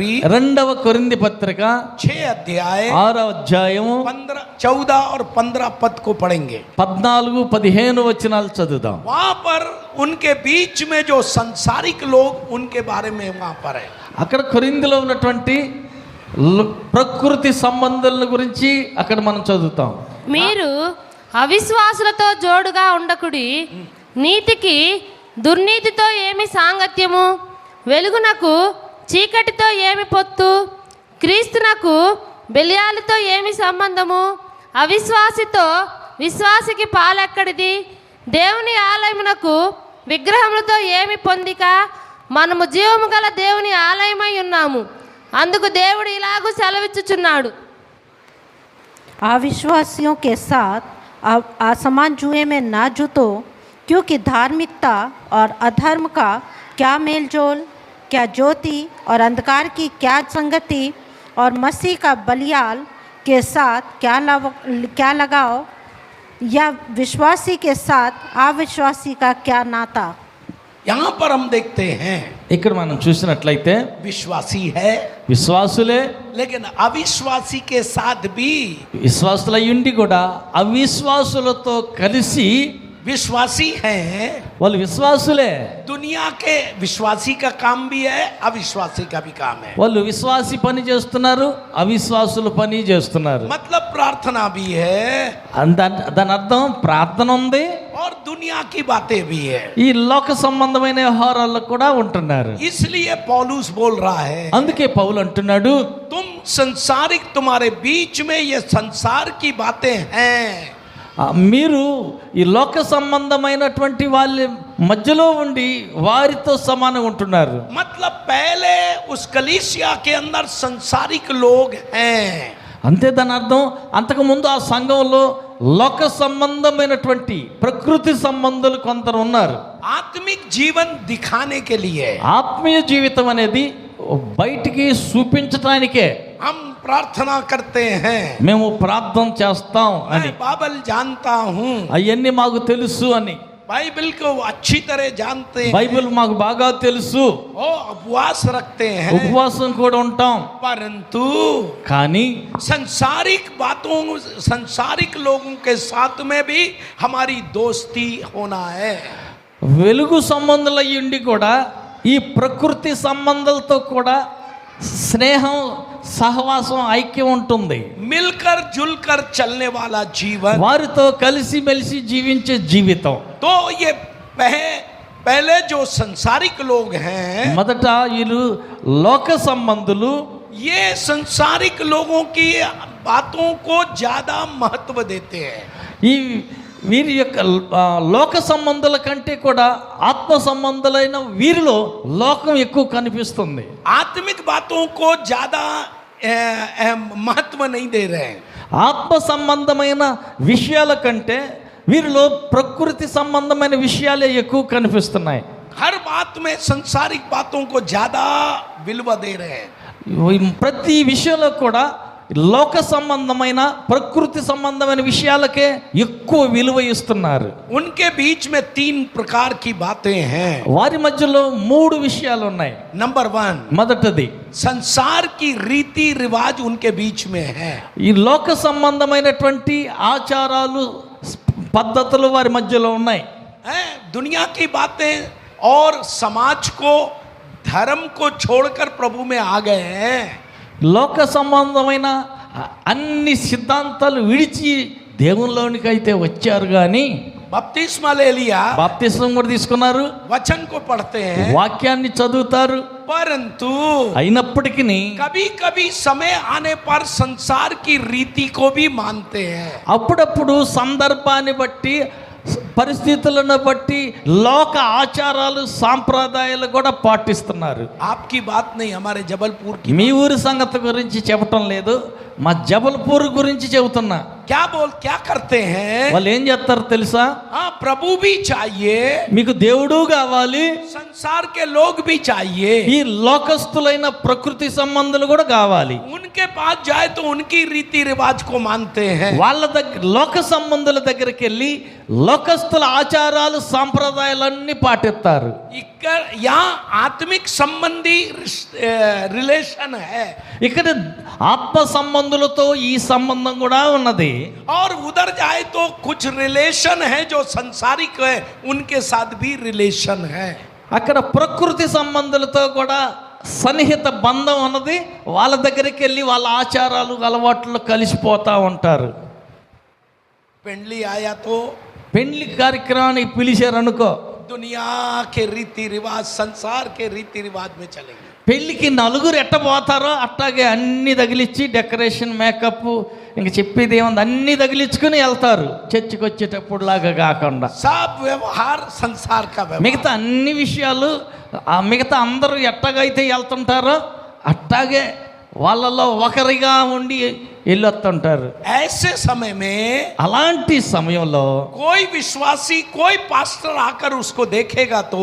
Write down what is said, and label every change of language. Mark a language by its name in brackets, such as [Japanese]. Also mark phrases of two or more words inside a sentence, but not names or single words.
[Telugu] రెండవ కొరింథీ పత్రిక [Hindi] 6 अध्याय [Telugu] 6వ అధ్యాయం [Hindi] 15, 14 और 15 पद को पढ़ेंगे। [Telugu] 14, 15 వచనాలు చదువుదాం. [Hindi] वहां पर उनके बीच में जो संसारिक लोग, उनके बारे में वहां पर है। [Telugu] అక్కడ కొరింథీలో ఉన్నటువంటి ప్రకృతి సంబంధాల గురించి అక్కడ మనం చదువుతాం. మీరు అవిశ్వాసులతో జోడుగా ఉండకుడి, నీతికి దుర్నీతితో ఏమి సాంగత్యము, వెలుగునకు చీకటితో ఏమి పొత్తు, క్రీస్తునకు బెలియాలతో ఏమి సంబంధము? అవిశ్వాసితో విశ్వాసికి పాలెక్కడిది? దేవుని ఆలయమునకు విగ్రహములతో ఏమి పొందిక? మనము జీవము గల దేవుని ఆలయమై ఉన్నాము. అందుకు దేవుడు ఇలాగూ సెలవిచ్చుచున్నాడు, [Hindi] अविश्वासियों के साथ असमान जुए में ना जुतो, क्योंकि धार्मिकता और अधर्म का क्या मेलजोल, क्या ज्योति और अंधकार की क्या संगति, और मसीह का बलियाल के साथ क्या लगाव, या विश्वासी के साथ अविश्वासी का क्या नाता। यहाँ पर हम देखते हैं [Telugu] ఇక్కడ మనం చూసినట్లయితే [Hindi] विश्वासी है, [Telugu] విశ్వాసులే, [Hindi] लेकिन अविश्वासी के साथ भी [Telugu] విశ్వాసులయ్యుండి కూడా అవిశ్వాసులతో కలిసి, [Hindi] विश्वासी हैं, [Telugu] వాళ్ళు విశ్వాసులే, [Hindi] दुनिया के विश्वासी का काम भी है, अविश्वासी का भी काम है। [Telugu] వాళ్ళు విశ్వాసి పని చేస్తున్నారు, అవిశ్వాసుల పని చేస్తున్నారు. [Hindi] मतलब प्रार्थना भी है [Telugu] దాని అర్థం ప్రార్థన ఉంది, [Hindi] और दुनिया की बातें भी है। [Telugu] ఈ లోక సంబంధమైన వ్యవహారాల్లో కూడా ఉంటున్నారు. [Hindi] इसलिए पौलुस बोल रहा है, [Telugu] అందుకే పౌలు అంటున్నాడు, [Hindi] तुम संसारिक, तुम्हारे बीच में ये संसार की बातें हैं। [Telugu] మీరు ఈ లోక సంబంధమైనటువంటి వాళ్ళ మధ్యలో ఉండి వారితో సమానంగా ఉంటున్నారు. [Hindi] मतलब पहले उस कलीसिया के अंदर संसारिक लोग हैं। [Telugu] అంతే దాని అర్థం, అంతకుముందు ఆ సంఘంలో లోక సంబంధమైనటువంటి ప్రకృతి సంబంధాలు కొందరు ఉన్నారు. [Hindi] आत्मिक जीवन दिखाने के लिए [Telugu] ఆత్మీయ జీవితం అనేది బయటికి చూపించటానికే [Hindi] हम प्रार्थना करते हैं, [Telugu] మేము ప్రార్థన చేస్తాం అని, [Hindi] मैं बाइबल जानता हूँ, [Telugu] అవన్నీ మాకు తెలుసు అని, [Hindi] बाइबल को अच्छी तरह जानते हैं, [Telugu] బైబిల్ మాకు బాగా తెలుసు, [Hindi] ओ उपवास रखते हैं, [Telugu] ఉపవాసం కూడా ఉంటాం. [Hindi] परंतु [Telugu] కానీ [Hindi] संसारिक बातों, संसारिक लोगों के साथ में भी हमारी दोस्ती होना है। [Telugu] వెలుగు సంబంధులయ్యుండి కూడా ఈ ప్రకృతి సంబంధాలతో కూడా స్నేహం, సహవాసం, ఐక్యం ఉంటుంది. [Hindi] मिलकर जुलकर चलने वाला जीवन, [Telugu] వారితో కలిసి మెలిసి జీవించే జీవితం. [Hindi] तो ये पहले जो संसारिक लोग हैं, [Telugu] మొదట వీళ్ళు లోక సంబంధులు [Hindi] ये संसारिक लोगों की बातों को ज्यादा महत्व देते हैं। [Telugu] ఈ వీరి యొక్క లోక సంబంధాల కంటే కూడా ఆత్మ సంబంధాలైన వీరిలో లోకం ఎక్కువ కనిపిస్తుంది. [Hindi] आत्मिक बातों को ज्यादा महत्व नहीं दे रहे हैं। [Telugu] ఆత్మ సంబంధమైన విషయాల కంటే వీరిలో ప్రకృతి సంబంధమైన విషయాలే ఎక్కువ కనిపిస్తున్నాయి. [Hindi] हर बात में संसारिक बातों को ज्यादा विలువ दे रहे हैं। [Telugu] ప్రతి విషయంలో కూడా లోక సంబంధమైన ప్రకృతి సంబంధమైన విషయాలకే ఎక్కువ విలువ ఇస్తున్నారు. [Hindi] उनके बीच में 3 प्रकार की बातें हैं। [Telugu] వారి మధ్యలో 3 విషయాలు ఉన్నాయి. [Hindi] नंबर 1, [Telugu] మొదటిది, [Hindi] संसार की रीति रिवाज उनके बीच में है। [Telugu] ఈ లోక సంబంధమైనటువంటి ఆచారాలు, పద్ధతులు వారి మధ్యలో ఉన్నాయి. [Hindi] दुनिया की बातें और समाज को, धर्म को छोड़कर प्रभु में आ गए हैं। [Telugu] లోక సంబంధమైన అన్ని సిద్ధాంతాలు విడిచి దేవునిలోనికి అయితే వచ్చారు. కానీ [Hindi] बपतिस्मा ले लिया, [Telugu] బాప్తిస్మం కూడా తీసుకున్నారు, [Hindi] वचन को पढ़ते हैं, [Telugu] వాక్యాన్ని చదువుతారు. [Hindi] परंतु [Telugu] అయినప్పటికీ [Hindi] कभी कभी समय आने पर संसार की रीति को भी मानते हैं। [Telugu] అప్పుడప్పుడు సందర్భాన్ని బట్టి, పరిస్థితులను బట్టి లోక ఆచారాలు, సాంప్రదాయాలు కూడా పాటిస్తున్నారు. [Hindi] आपकी बात नहीं, हमारे जबलपुर की। [Telugu] మీ ఊరి సంగతి గురించి చెప్పటం లేదు, మా జబల్పూర్ గురించి చెబుతున్నా. [Hindi] क्या करते हैं? [Telugu] వాళ్ళు ఏం చేస్తారు తెలుసా? [Hindi] हाँ, प्रभु भी चाहिए, [Telugu] మీకు దేవుడు కావాలి, [Hindi] संसार के लोग भी चाहिए। [Telugu] ఈ లోకస్తులైన ప్రకృతి సంబంధాలు కూడా కావాలి. [Hindi] उनके पास जाए तो उनकी रीति रिवाज को मानते हैं। [Telugu] వాళ్ళ దగ్గర, లోక సంబంధుల దగ్గరికి వెళ్ళి లోకస్తుల ఆచారాలు, సాంప్రదాయాలన్నీ పాటిస్తారు. [Hindi] यहाँ आत्मिक संबंधी रिलेशन है, [Telugu] ఇక్కడ ఆత్మ సంబంధులతో ఈ సంబంధం కూడా ఉన్నది. [Hindi] और उधर जाए तो कुछ रिलेशन है जो संसारिक है, उनके साथ भी रिलेशन है। [Telugu] అక్కడ ప్రకృతి సంబంధులతో కూడా సన్నిహిత బంధం ఉన్నది. వాళ్ళ దగ్గరికి వెళ్ళి వాళ్ళ ఆచారాలు, అలవాట్లు కలిసిపోతూ ఉంటారు. [Hindi] पेंडली आया तो [Telugu] పెళ్లి కార్యక్రమానికి పిలిచారు అనుకో, [Hindi] दुनिया के रीति रिवाज, संसार के रीति रिवाज में चलेंगे। [Telugu] పెళ్ళికి నలుగురు ఎట్టబోతారో అట్టాగే అన్నీ తగిలిచ్చి [English] decoration makeup [Telugu] ఇంక చెప్పేది ఏముంది అన్నీ తగిలించుకుని వెళ్తారు చర్చికి వచ్చేటప్పుడు లాగా కాకుండా. [Hindi] सब व्यवहार संसार का व्यवहार, [Telugu] మిగతా అన్ని విషయాలు మిగతా అందరూ ఎట్టగైతే వెళ్తుంటారో అట్టాగే వాళ్ళలో ఒకరిగా ఉండి వెళ్ళొస్తుంటారు. [Hindi] ऐसे समय में [Telugu] అలాంటి సమయంలో [Hindi] कोई विश्वासी कोई पास्टर आकर उसको देखेगा तो